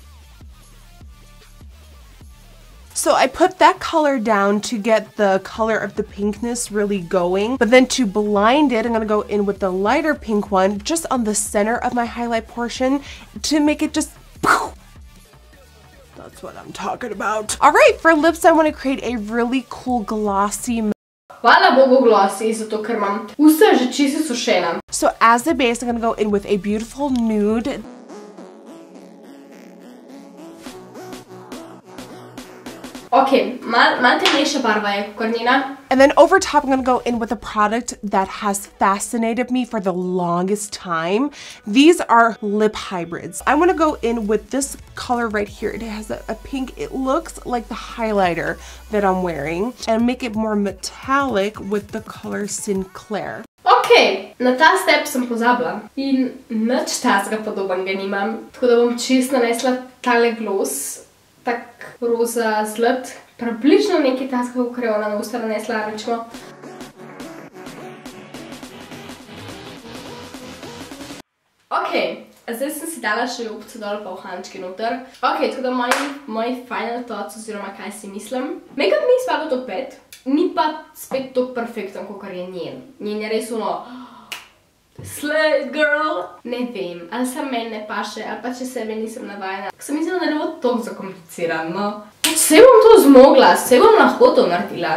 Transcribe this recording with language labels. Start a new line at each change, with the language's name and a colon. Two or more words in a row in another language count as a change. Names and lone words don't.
English: So I put that color down to get the color of the pinkness really going. But then to blind it, I'm gonna go in with the lighter pink one just on the center of my highlight portion to make it just poof. That's what I'm talking about. Alright, for lips, I want to create a really cool glossy.
Slovenian: Hvala Bogu glossy, zato ker imam usta že čisto sušena.
English: So as the base, I'm going to go in with a beautiful nude.
Slovenian: Okay, mal temnejša barva je kot njena.
English: And then over top, I'm going to go in with a product that has fascinated me for the longest time. These are lip hybrids. I want to go in with this color right here. It has a pink. It looks like the highlighter that I'm wearing. And make it more metallic with the color Sinclair.
Slovenian: Okay, na ta step sem pozabila. In nič tazga podobnega nimam. Tako da bom čisto nanesla tale gloss. Tak roza zlat. Približno nekaj tazga, kakor je ona na usta nanesla, rečemo. Ok, Zdaj sem si dala še ljubce dol pa uhančke noter. Ok, tako da moji
English: final thoughts
Slovenian: oziroma kaj si mislim. Make-up ni spadal top 5, ni pa spet tako perfekten, kakor je njen. Njen je res ono
English: slay girl.
Slovenian: Ne vem, ali se meni ne paše, ali pa če sebe nisem navajena. Sem mislila, da ne bo toliko zakompliciran, no. Vse bom to zmogla, vse bom lahko to naredila.